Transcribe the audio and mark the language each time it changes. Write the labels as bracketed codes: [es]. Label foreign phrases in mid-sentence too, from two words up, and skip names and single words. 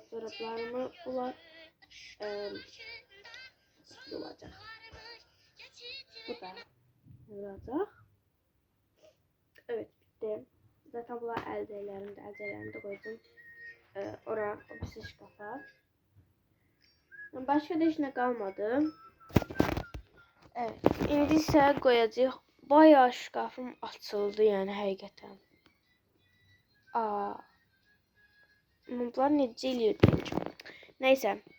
[tr] Çoraplarımı bunlar olacak. Bu da olacak. Evet, bitti. Zaten bunlar əlcəklərimi də koydum. Oraya o bir şkafa. Başka da [az] heç nə qalmadı. Evet, indi isə qoyacağıq. Bayağı şkafım açıldı yani həqiqətən. Bunlar necə eləyir bilmirəm. Neyse.